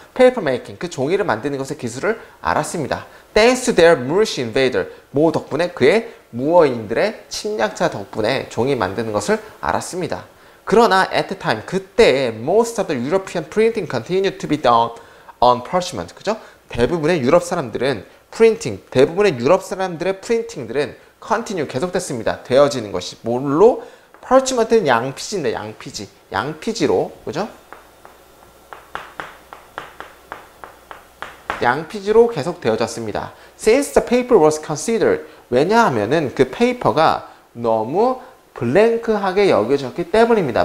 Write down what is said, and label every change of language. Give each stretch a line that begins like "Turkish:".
Korean: paper making, 그 종이를 만드는 것의 기술을 알았습니다.
English: Thanks to their Moorish invader,
Korean: 모 덕분에, 그의 무어인들의 침략자 덕분에 종이 만드는 것을 알았습니다. 그러나
English: at the time, 그때 most of the European printing continued to be done on parchment, 그죠?
Korean: 대부분의 유럽 사람들은 대부분의 유럽 사람들의 프린팅들은 continue, 계속됐습니다. 되어지는 것이 뭘로? parchment는 양피지인데, 양피지로, 그죠? 양피지로 계속 되어졌습니다.
English: Since the paper was considered,
Korean: 왜냐하면은 그 페이퍼가 너무 블랭크하게 여겨졌기 때문입니다.